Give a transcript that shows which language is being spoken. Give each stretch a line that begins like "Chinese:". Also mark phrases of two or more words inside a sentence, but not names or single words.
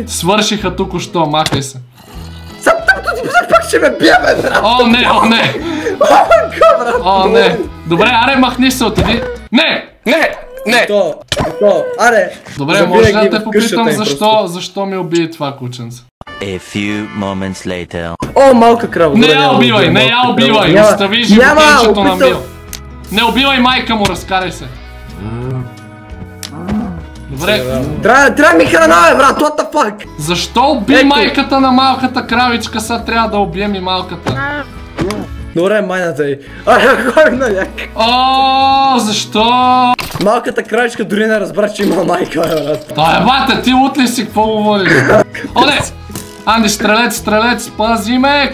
Bulgarian: Свършиха тук-що, махай се. Сам тъпото ти пак ще ме бие, бе, брат. О, не! О, не! Добре, аре, махни се, отиди. Не! То, аре. Добре, може да те попитам защо ми уби това кученце.
English: A few moments later.
Bulgarian: О, малка крава. Не я убивай, остави животинчето на Мил. Не убивай майка му, разкарай се. Добре. Трябва ми храна, бе, брат,
English: what the fuck?
Bulgarian: Защо уби майката на малката кравичка, сега трябва да убием и малката? Добре, майната й. Кой на няк? О, защо? Малката кравичка дори не разбра, че има майка, бе, брат. Той е бате, ти лут ли си, какво говориш? О, не! Анди, стрелец, пази ме!